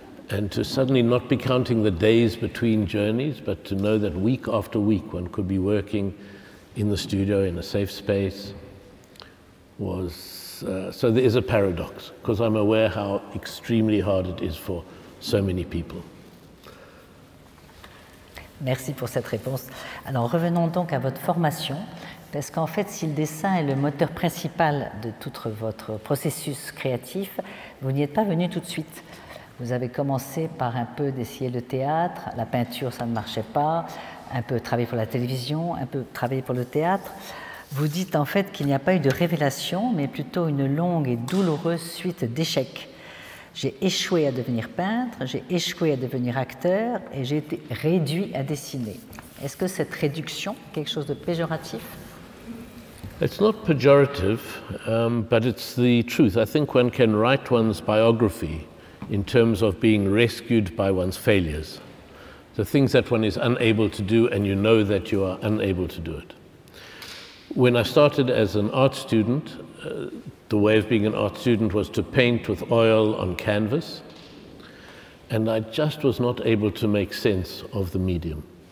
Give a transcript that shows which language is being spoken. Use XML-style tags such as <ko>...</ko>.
<en>And to suddenly not be counting the days between journeys, but to know that week after week one could be working in the studio in a safe space was, so there is a paradox, because I'm aware how extremely hard it is for so many people.</en> <fr>Merci pour cette réponse. Alors revenons donc à votre formation, parce qu'en fait, si le dessin est le moteur principal de tout votre processus créatif, vous n'y êtes pas venu tout de suite. Vous avez commencé par un peu d'essayer le théâtre, la peinture ça ne marchait pas, un peu travaillé pour la télévision, un peu travaillé pour le théâtre. Vous dites en fait qu'il n'y a pas eu de révélation, mais plutôt une longue et douloureuse suite d'échecs. J'ai échoué à devenir peintre, j'ai échoué à devenir acteur et j'ai été réduit à dessiner. Est-ce que cette réduction est quelque chose de péjoratif?</fr> <en>It's not pejorative, but it's the truth. I think one can write one's biography in terms of being rescued by one's failures. The things that one is unable to do and you know that you are unable to do it. When I started as an art student, the way of being an art student was to paint with oil on canvas, and I just was not able to make sense of the medium.</en>